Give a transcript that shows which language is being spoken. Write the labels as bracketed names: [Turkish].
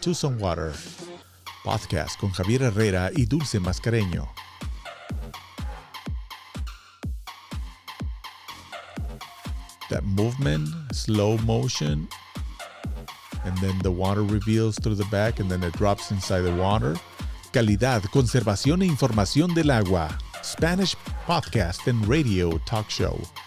[Spanish] Tucson Water Podcast con Javier Herrera y Dulce Mascareño. [English] That movement, slow motion, and then the water reveals through the back, and then it drops inside the water. [Spanish] Calidad, conservación e información del agua. [English] Spanish podcast and radio talk show.